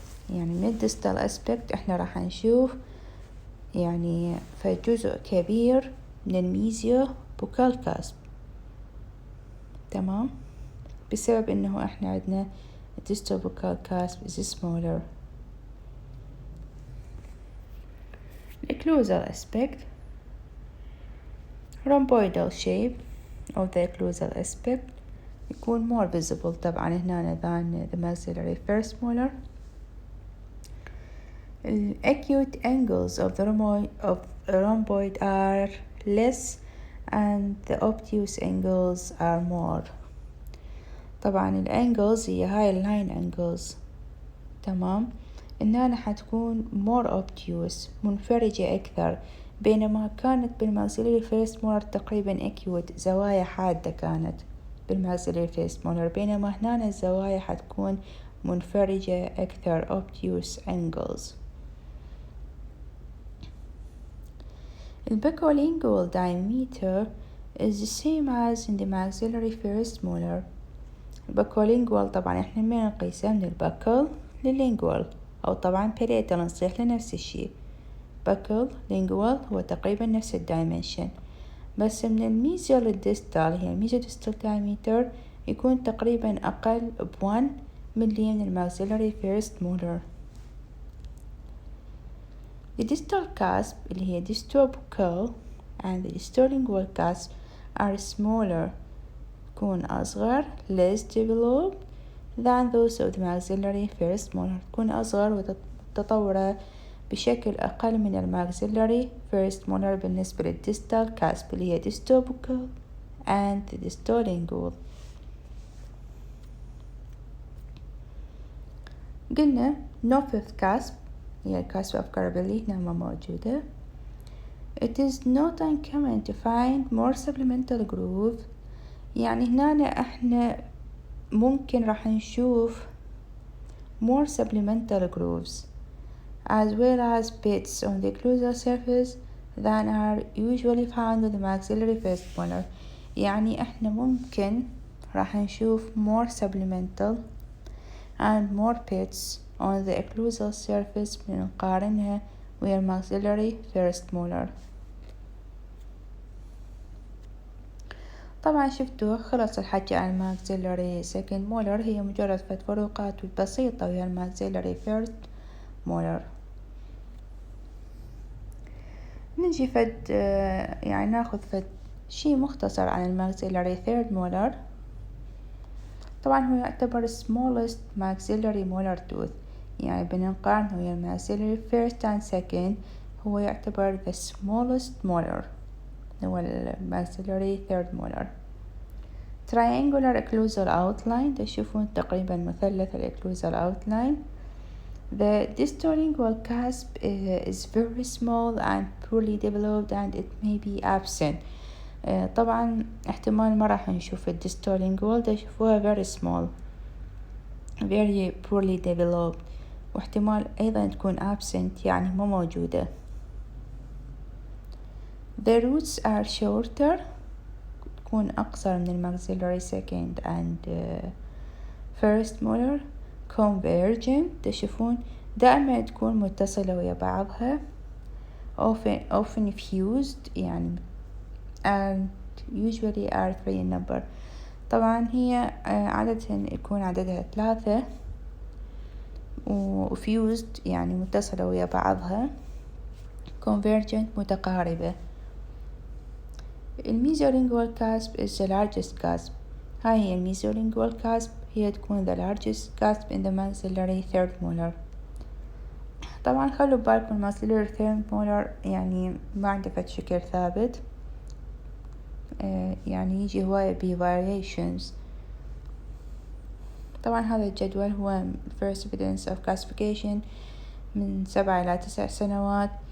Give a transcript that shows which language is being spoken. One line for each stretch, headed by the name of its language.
Arabic: يعني من
English: distal aspect
Arabic: احنا راح نشوف يعني فجزء كبير من الميزيوبوكال cusp. تمام، بسبب إنه إحنا عندنا
English: distal buccal cusp is smaller. Occlusal aspect, rhomboidal shape of the occlusal aspect
Arabic: يكون
English: more visible
Arabic: طبعا هنا
English: than the maxillary first molar. The acute angles of the rhomboid are less and the obtuse angles are more.
Arabic: طبعا الانجلز هي هاي اللاين angles، تمام، إنها حتكون
English: more obtuse
Arabic: منفرجة أكثر، بينما كانت بالماكسيلري فيرست مولر تقريبا acute زوايا حادة كانت بالماكسيلري فيرست مولر، بينما هنا الزوايا حتكون منفرجة أكثر
English: obtuse angles. The buccolingual diameter is the same as in the maxillary first molar.
Arabic: البكوlingual طبعا احنا من نقيسه من البكل للlingual، أو طبعا palatal نصيح لنفس الشي. بكل lingual هو تقريبا نفس الدايمنشن، بس من الميزيال للديستال هي الميزوديستال diameter يكون تقريبا أقل ب1 ملي من الماكسيلاري فيرست مولر.
English: The distal cusp
Arabic: اللي هي
English: distobuccal and the distolingual cusp are smaller،
Arabic: تكون أصغر
English: less developed than those of the maxillary first molar،
Arabic: تكون أصغر وتطور بشكل أقل من الماكسيلاري first molar بالنسبة للديستال
English: cusp اللي هي distobuccal and the distolingual.
Arabic: قلنا
English: no fifth cusp
Arabic: هي الكاسب of Carabelli هنا ما موجودة.
English: It is not uncommon to find more supplemental groove،
Arabic: يعني هنا احنا ممكن راح نشوف
English: more supplemental grooves as well as pits on the occlusal surface than are usually found on the maxillary first molar.
Arabic: يعني احنا ممكن راح نشوف
English: more supplemental and more pits on the occlusal surface
Arabic: بنقارنها ويا
English: maxillary first molar.
Arabic: طبعا شفتوا خلص الحكي عن
English: maxillary second molar،
Arabic: هي مجرد فروقات بسيطة ويا
English: maxillary first molar.
Arabic: نجي يعني ناخذ شي مختصر عن maxillary third molar. طبعا هو يعتبر
English: smallest maxillary molar tooth،
Arabic: يعني بنقارنه ويا
English: maxillary first and second،
Arabic: هو يعتبر
English: the smallest molar هو maxillary third molar. triangular occlusal outline
Arabic: تشوفون تقريبا مثلث
English: occlusal outline. The distolingual cusp is very small and poorly developed and it may be absent.
Arabic: طبعا احتمال ما راح نشوف الديستولينجوال تشوفوها
English: very small very poorly developed،
Arabic: واحتمال أيضا تكون absent يعني مو موجودة.
English: The roots are shorter،
Arabic: تكون أقصر من الماكسيلاري
English: second and first molar.
Arabic: convergent تشوفون دائما تكون متصلة ويا بعضها.
English: often fused
Arabic: يعني
English: and usually are 3 in number.
Arabic: طبعا هي عادة يكون عددها 3 و fused يعني متصلة ويا بعضها. convergent متقاربة.
English: الميزولينجوال cusp is the largest cusp.
Arabic: هاي هي الميزولينجوال cusp، هي تكون
English: the largest cusp in the maxillary third molar.
Arabic: طبعا خلوا بالكم maxillary third molar يعني ما عنده فد شكل ثابت، يعني يجي هواية variations. طبعا هذا الجدول هو
English: first evidence of classification
Arabic: من 7 إلى 9 سنوات.